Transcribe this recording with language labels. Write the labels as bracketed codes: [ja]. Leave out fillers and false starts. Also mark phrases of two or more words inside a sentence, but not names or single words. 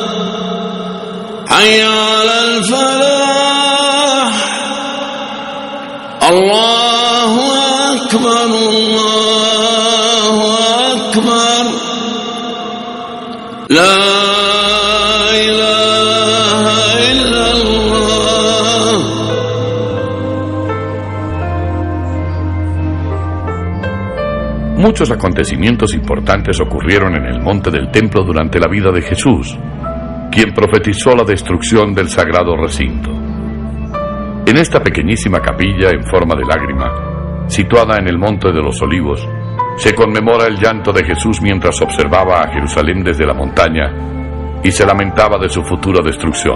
[ar] حي على الفلاح. الله أكبر، الله أكبر. لا إله إلا الله. [es] Muchos acontecimientos importantes ocurrieron en el monte del templo durante la vida de Jesús, quien profetizó la destrucción del sagrado recinto. En esta pequeñísima capilla en forma de lágrima, situada en el monte de los Olivos, se conmemora el llanto de Jesús mientras observaba a Jerusalén desde la montaña y se lamentaba de su futura destrucción.